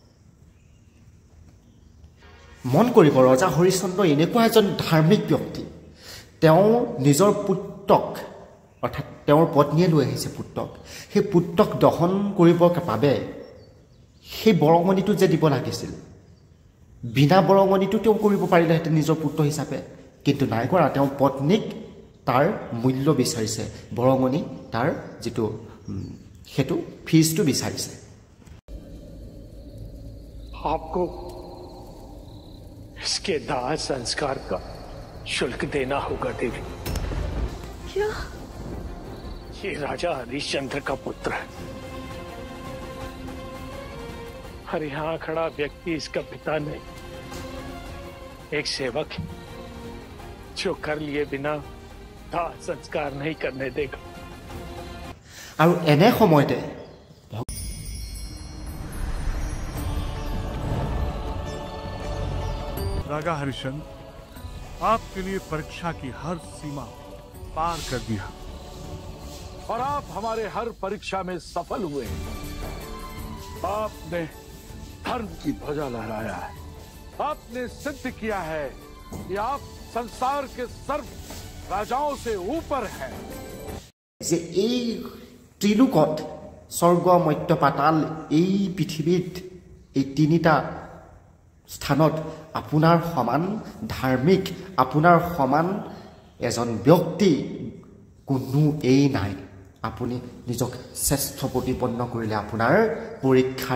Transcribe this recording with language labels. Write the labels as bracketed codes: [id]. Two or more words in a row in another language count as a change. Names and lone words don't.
[as] মন কৰিব ৰজা হৰিশ্চন্দ্ৰ এনেকুৱা এজন ধাৰ্মিক ব্যক্তি তেওঁ নিজৰ পুত্ৰক অৰ্থাৎ তেওঁৰ পত্নীয়ে লৈ আহিছে পুত্ৰক সেই পুত্ৰক দহন কৰিবৰ বাবে সেই বৰঙণিটো যে দিব লাগিছিল বিনা বৰঙণিটো তেওঁ কৰিব পাৰিলেহেঁতেন নিজৰ পুত্ৰ হিচাপে কিন্তু নাই কৰা তেওঁ পত্নীক তাৰ মূল্য বিচাৰিছে বৰঙণি তাৰ যিটো সেইটো ফিজটো বিচাৰিছে [hi] आपको इसके दाह संस्कार का शुल्क देना होगा देवी क्या ये राजा हरिश्चंद्र का पुत्र है और यहाँ खड़ा व्यक्ति इसका पिता नहीं एक सेवक है जो कर लिए बिना दाह संस्कार नहीं करने देगा [as] আৰু এনে সময়তে [hi] राजा हरिश्चंद्र आपके लिए परीक्षा की हर सीमा पार कर दिया और आप हमारे हर परीक्षा में सफल हुए आपने धर्म की ध्वजा लहराया है आपने सिद्ध किया है कि आप संसार के सर्व राजाओं से ऊपर हैं [as] যে এই ত্ৰিলোকত স্বৰ্গ মৰ্ত্য পাতাল এই পৃথিৱীত এই তিনিটা স্থানত আপোনাৰ সমান ধাৰ্মিক আপোনাৰ সমান এজন ব্যক্তি কোনো এই নাই আপুনি নিজক শ্ৰেষ্ঠ প্ৰতিপন্ন কৰিলে আপোনাৰ পৰীক্ষাৰ